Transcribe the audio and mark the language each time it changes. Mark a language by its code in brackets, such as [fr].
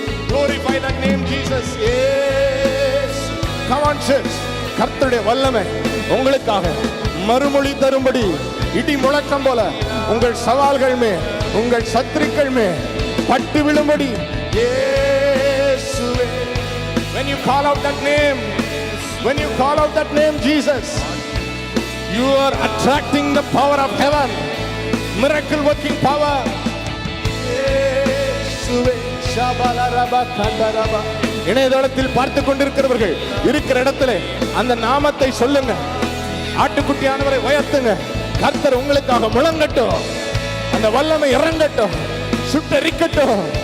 [en] Glorify the name Jesus. Yes. Come on church. [ta] கர்த்தருடைய வல்லமை உங்களுக்காக மறுமொழி தரும்படி இடி முழக்கம் போல உங்கள் சவால்கள் மேல் உங்கள் சத்துருக்கள் மேல் பட்டு விழும்படி. இயேசுவே. [en] When you call out that name, when you call out that name Jesus, you are attracting the power of heaven, miracle working power. [ta] இயேசுவே. ஷபலரபா கந்தரபா. இணையதளத்தில் பார்த்து கொண்டிருக்கிறவர்கள் இருக்கிற இடத்துல அந்த நாமத்தை சொல்லுங்க. ஆட்டுக்குட்டியானவரை உயர்த்துங்க. கர்த்தர் உங்களுக்காக முழங்கட்டும், அந்த வல்லமை இறங்கட்டும், சுட்டரிக்கட்டும்.